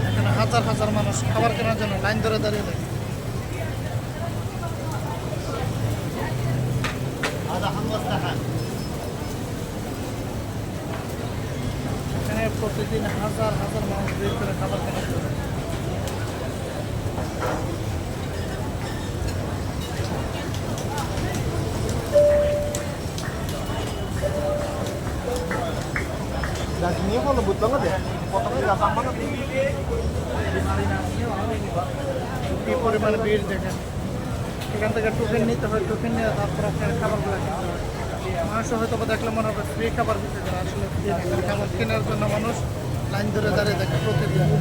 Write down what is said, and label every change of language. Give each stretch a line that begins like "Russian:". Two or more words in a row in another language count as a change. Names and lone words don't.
Bangla: এখানে হাজার হাজার মানুষ খাবার কেনার জন্য লাইন ধরে দাঁড়িয়ে থাকে। এখানে প্রতিদিন হাজার হাজার মানুষ ভিড় করে খাবার কেনার জন্য।
Indonesian: Dagingnya kok lembut banget ya? Potongnya gampang banget.
Bangla: কি পরিমাণে ভিড় দেখেন। এখান থেকে টোকেন নিতে হয়, টোকেন নিয়ে তারপর আপনার খাবারগুলো কিনতে হয়। মানুষ হয়তো বা দেখলে মনে হবে ফ্রি খাবার দিতে চায়, আসলে ফ্রি না। খাবার কেনার জন্য মানুষ লাইন ধরে দাঁড়িয়ে থাকে প্রতিদিন।